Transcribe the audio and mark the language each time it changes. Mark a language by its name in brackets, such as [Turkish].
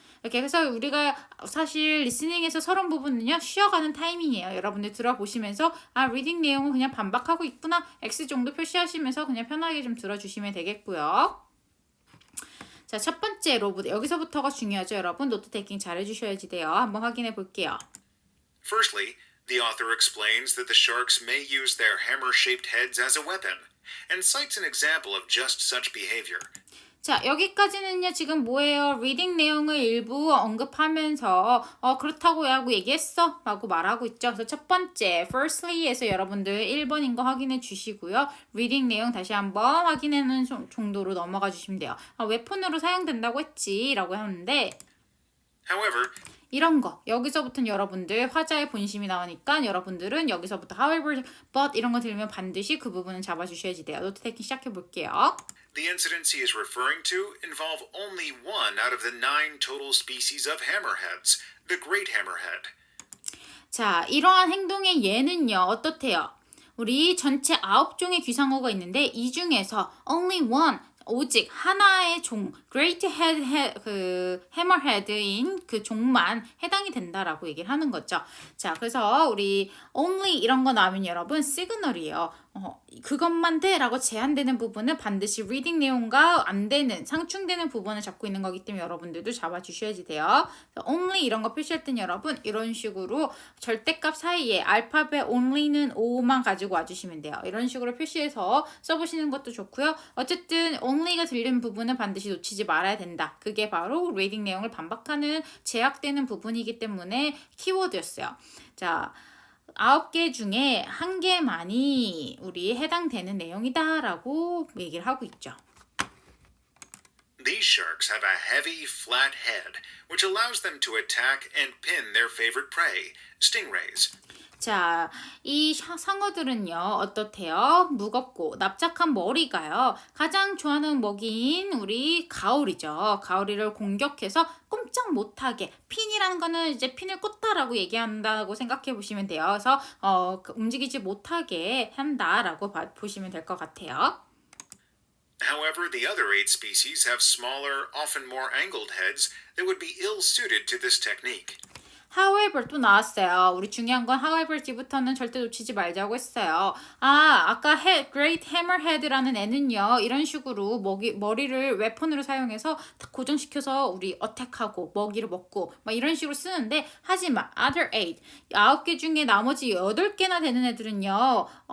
[Korean] 이렇게 해서 우리가 사실 리스닝에서 서론 부분은요 쉬어가는 타이밍이에요. 여러분들 들어보시면서 리딩 내용은 그냥 반박하고 있구나 X 정도 표시하시면서 그냥 편하게 좀 들어주시면 되겠고요. 자, 첫 번째로 여기서부터가 중요하죠. 여러분 노트 테이킹 잘 해주셔야지 돼요. 한번 확인해 볼게요. [English] Firstly, the author explains that the sharks may use their hammer-shaped heads as a weapon, and cites an example of just such behavior. [Korean] 자, 여기까지는요, 지금 뭐예요? 리딩 내용을 일부 언급하면서, 그렇다고 하고 얘기했어? 라고 말하고 있죠. 그래서 첫 번째, firstly에서 여러분들 1번인 거 확인해 주시고요. 리딩 내용 다시 한번 확인하는 정도로 넘어가 주시면 돼요. 웹폰으로 사용된다고 했지? 라고 하는데, [English] However, [Korean] 이런 거 여기서부터는 여러분들 화자의 본심이 나오니까 여러분들은 여기서부터 however, but 이런 거 들으면 반드시 그 부분은 잡아주셔야지 돼요. 노트 테이킹 시작해 볼게요. [English] the incidents he is referring to involve only one out of the 9 total species of hammerheads, the great hammerhead. [Korean] 자, 이러한 행동의 예는요, 어떻대요? 우리 전체 9종의 귀상어가 있는데 이 중에서 [English] only one, [Korean] 오직 하나의 종, great head, 그 hammerhead인 그 종만 해당이 된다라고 얘기를 하는 거죠. 자, 그래서 우리 only 이런 거 나오면 여러분 시그널이에요. 그것만 돼라고 제한되는 부분은 반드시 리딩 내용과 안 되는 상충되는 부분을 잡고 있는 거기 때문에 여러분들도 잡아주셔야지 돼요. only 이런 거 표시할 땐 여러분 이런 식으로 절대값 사이에 알파벳 only는 O만 가지고 와주시면 돼요. 이런 식으로 표시해서 써보시는 것도 좋고요. 어쨌든 only가 들리는 부분은 반드시 놓치지 말아야 된다. 그게 바로 리딩 내용을 반박하는 제약되는 부분이기 때문에 키워드였어요. 자, 9개 중에 1개만이 우리 해당되는 내용이다라고 얘기를 하고 있죠. [English] These sharks have a heavy, flat head, which allows them to attack and pin their favorite prey, stingrays. [Korean] 자, 이 상어들은요, 어떻대요? 무겁고 납작한 머리가요. 가장 좋아하는 먹이인 우리 가오리죠. 가오리를 공격해서 꼼짝 못하게 핀이라는 거는 이제 핀을 꽂다라고 얘기한다고 생각해 보시면 돼요. 그래서 움직이지 못하게 한다라고 보시면 될 것 같아요. [English] However, the other 8 species have smaller, often more angled heads that would be ill-suited to this technique. [Korean] However 또 나왔어요. 우리 중요한 건 however 뒤부터는 절대 놓치지 말자고 했어요. 아까 Great Hammerhead라는 애는요. 이런 식으로 머리를 웨폰으로 사용해서 고정시켜서 우리 어택하고 먹이를 먹고 막 이런 식으로 쓰는데 하지만 other 9개 중에 나머지 8개나 되는 애들은요.